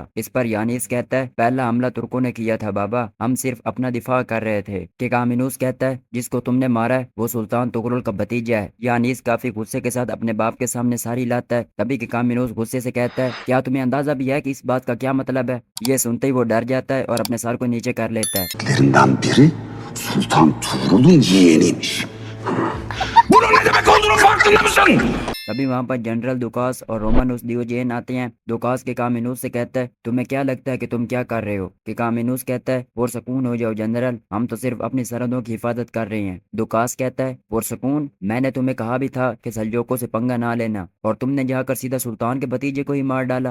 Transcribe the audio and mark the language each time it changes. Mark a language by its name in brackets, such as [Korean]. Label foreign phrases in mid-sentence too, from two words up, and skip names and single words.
[Urdu] اس پر یانیس کہتا ہے، پہلا حملہ ترکوں نے کیا تھا بابا، ہم صرف اپنا دفاع کر رہے تھے۔ کہ کامینوس کہتا ہے، جس کو تم نے مارا ہے وہ سلطان تغرل کا بھتیجا ہے۔ یانیس کافی غصے کے ساتھ اپنے باپ کے سامنے ساری لاتا ہے، تبھی کہ کامینوس غصے سے کہتا ہے، کیا تمہیں اندازہ بھی ہے کہ اس بات کا کیا مطلب ہے؟ یہ سنتے ہی وہ ڈر جاتا ہے اور اپنے سر کو نیچے کر لیتا ہے۔ [Turkish] Lerinden biri Sultan Tuğrul'un yeğeniymiş. Bunun ne demek olduğunu farkında mısın? [Urdu] تبھی وہاں پر جنرل دوکاس اور رومانوس دیوجین آتے ہیں۔ دوکاس کے کامینوس سے کہتا ہے، تمہیں کیا لگتا ہے کہ تم کیا کر رہے ہو؟ کہ کامینوس کہتا ہے، پرسکون ہو جاؤ جنرل، ہم تو صرف اپنی سرحدوں کی حفاظت کر رہے ہیں۔ دوکاس کہتا ہے، پرسکون؟ میں نے تمہیں کہا بھی تھا کہ سلجوقوں سے پنگا نہ لینا، اور تم نے جا کر سیدھا سلطان کے بھتیجے کو ہی مار ڈالا۔